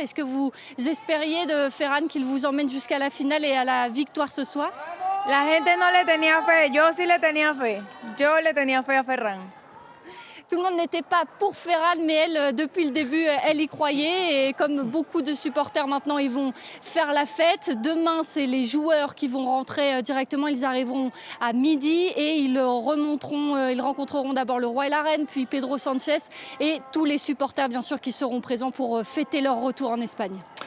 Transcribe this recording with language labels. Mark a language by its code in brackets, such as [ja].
[fr] Est-ce que vous espériez de Ferran qu'il vous emmène jusqu'à la finale et à la victoire ce soir? [es] La gente no le tenía fe, yo sí le tenía fe. Yo le tenía fe a Ferran. [fr] Tout le monde n'était pas pour Ferran, mais elle, depuis le début, elle y croyait. Et comme beaucoup de supporters maintenant, ils vont faire la fête. Demain, c'est les joueurs qui vont rentrer directement. Ils arriveront à midi et ils rencontreront d'abord le roi et la reine, puis Pedro Sanchez et tous les supporters, bien sûr, qui seront présents pour fêter leur retour en Espagne.